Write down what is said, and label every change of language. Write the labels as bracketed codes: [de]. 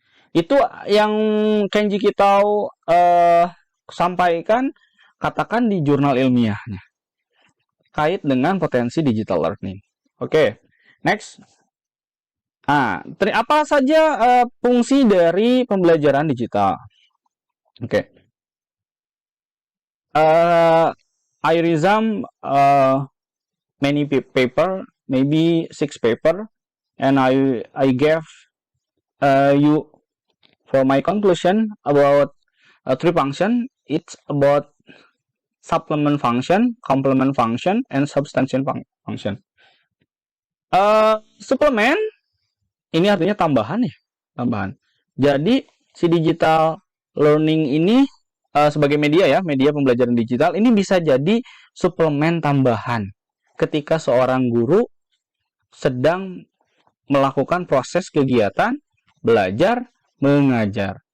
[id] Itu yang Kenji kita sampaikan, katakan di jurnal ilmiahnya, kait dengan potensi digital learning. Oke, next. Nah, apa saja fungsi dari pembelajaran digital? Oke. [en] I resume many paper, maybe 6 paper, and I gave you for my conclusion about 3 function. It's about supplement function, complement function, and substantiation function. [id] Suplemen ini artinya tambahan ya, tambahan. Jadi si digital learning ini sebagai media ya, media pembelajaran digital ini bisa jadi suplemen tambahan ketika seorang guru sedang melakukan proses kegiatan belajar mengajar.